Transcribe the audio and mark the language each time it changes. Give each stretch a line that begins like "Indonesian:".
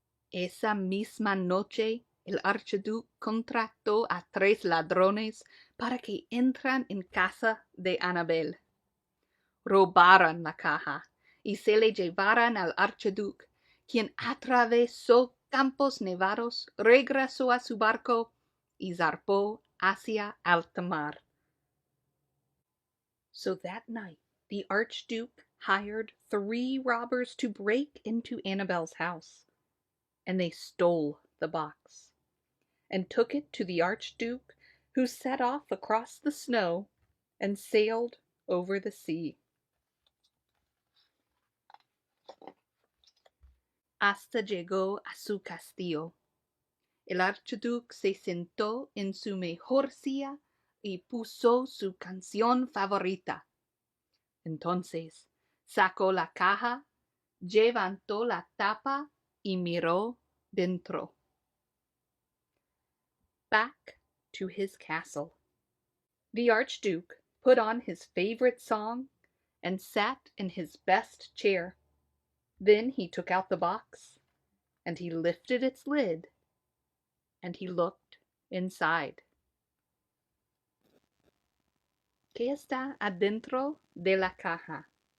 Spanish: Esa misma noche, el archiduque contrató a 3 ladrones para que entran en casa de Annabel. Robaran la caja y se le llevaran al archiduque, quien atravesó campos nevados, regresó a su barco y zarpó hacia alta mar.
English: So that night, the archduke hired 3 robbers to break into Annabel's house, and they stole the box and took it to the archduke, who set off across the snow and sailed over the sea.
Spanish: Hasta llegó a su castillo. El archiduque se sentó en su mejor silla y puso su canción favorita. Entonces sacó la caja, levantó la tapa y miró dentro.
English: Back to his castle. The archduke put on his favorite song and sat in his best chair. Then he took out the box, and he lifted its lid, and he looked inside.
Spanish: ¿Qué está adentro de la caja?